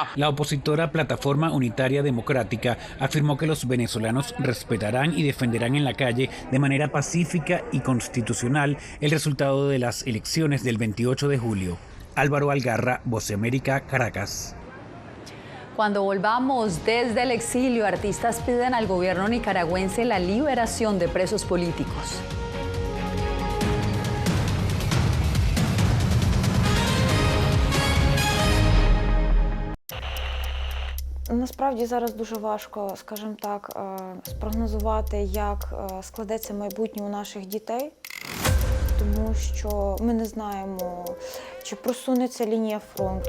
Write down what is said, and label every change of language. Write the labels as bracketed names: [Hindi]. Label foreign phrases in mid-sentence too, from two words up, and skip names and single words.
[Spanish] La opositora Plataforma Unitaria Democrática afirmó que los venezolanos respetarán y defenderán en la calle de manera pacífica y constitucional el resultado de las elecciones del 28 de julio. Álvaro Algarra, Voz de América, Caracas. Cuando volvamos desde el exilio, artistas piden al gobierno nicaragüense la liberación de presos políticos. [Ukrainian] Насправді зараз дуже важко, скажімо так, спрогнозувати, як складеться майбутнє у наших дітей, тому що ми не знаємо, чи просунеться лінія фронту.